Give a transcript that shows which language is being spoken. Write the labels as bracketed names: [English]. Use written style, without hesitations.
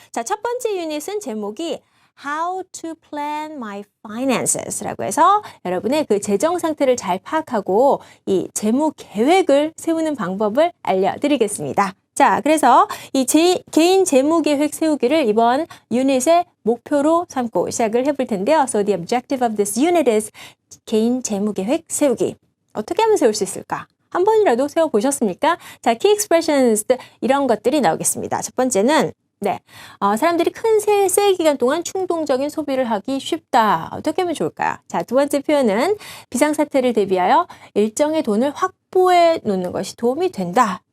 [Korean] 자, 첫 번째 유닛은 제목이 [English] How to plan my finances [Korean] 라고 해서 여러분의 그 재정 상태를 잘 파악하고 이 재무 계획을 세우는 방법을 알려드리겠습니다. 자, 그래서 이 개인 재무 계획 세우기를 이번 유닛의 목표로 삼고 시작을 해볼 텐데요. [English] So the objective of this unit is [Korean] 개인 재무 계획 세우기. 어떻게 하면 세울 수 있을까? 한 번이라도 세워보셨습니까? 자, [English] key expressions [Korean] 이런 것들이 나오겠습니다. 첫 번째는 사람들이 큰 세일 기간 동안 충동적인 소비를 하기 쉽다. 어떻게 하면 좋을까요? 자, 두 번째 표현은 비상사태를 대비하여 일정의 돈을 확보해 놓는 것이 도움이 된다.